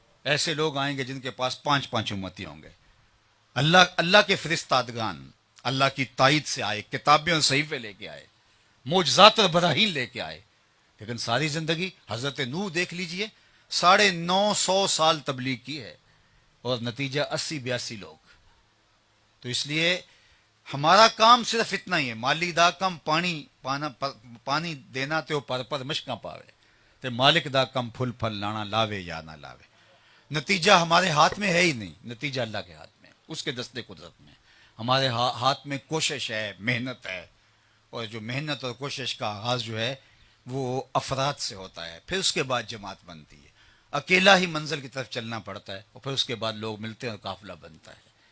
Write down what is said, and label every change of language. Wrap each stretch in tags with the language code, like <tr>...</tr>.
<ur>ایسے لوگ آئیں گے جن کے پاس 5 امتی ہوں گے. اللہ کے فرستادگان اللہ کی تائید سے آئے، کتابیں اور صحیفے لے کے آئے، معجزات اور براہین لے کے آئے. لیکن ساری زندگی حضرت نوح دیکھ لیجئے، 950 سال تبلیغ کی ہے اور نتیجہ 80-82 لوگ. تو اس لیے ہمارا کام صرف اتنا ہی ہے،</ur> <pa>مالی دا کم پانی دینا تے پر مشکاں پاوے تے مالک دا کم پھل پھل لانا لاوے یا نہ لاوے.</pa> <ur>نتیجہ ہمارے ہاتھ میں ہے ہی نہیں، نتیجہ اللہ کے ہاتھ میں، اس کے دستے قدرت میں. ہمارے ہاتھ میں کوشش ہے، محنت ہے، اور جو محنت اور کوشش کا آغاز جو ہے وہ افراد سے ہوتا ہے، پھر اس کے بعد جماعت بنتی ہے. اکیلا ہی منزل کی طرف چلنا پڑتا ہے اور پھر اس کے بعد لوگ ملتے ہیں اور قافلہ بنتا ہے.</ur>